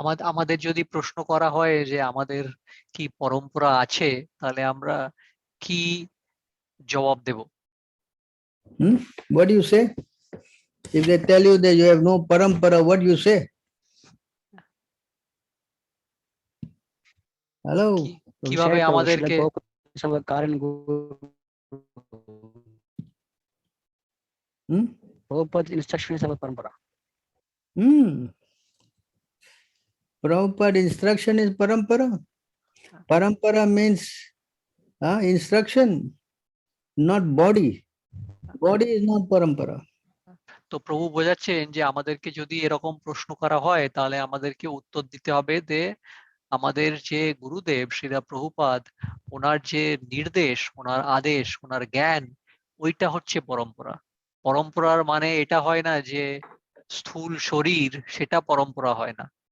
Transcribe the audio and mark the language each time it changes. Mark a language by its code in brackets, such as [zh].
[bn] আমাদের যদি প্রশ্ন করা হয় যে আমাদের কি পরম্পরা আছে, তাহলে আমরা কি জবাব দেব? [en] What do you say? If they tell you that you have no parampara, what do you say? Hello? [bn] কিভাবে আমাদেরকে [en] Prabhupada's instruction is our parampara. Prabhupada instruction is parampara. Parampara means instruction, not body. Body is not parampara. [bn] তো প্রভু বোঝাচ্ছেন যে আমাদেরকে যদি এরকম প্রশ্ন করা হয় তাহলে আমাদেরকে উত্তর দিতে হবে যে আমাদের যে গুরুদেব শ্রীলা প্রভুপাদ, ওনার যে নির্দেশ, ওনার আদেশ, ওনার জ্ঞান, ওইটা হচ্ছে পরম্পরা। পরম্পরার মানে এটা হয় না যে স্থূল শরীর, সেটা পরম্পরা হয় না।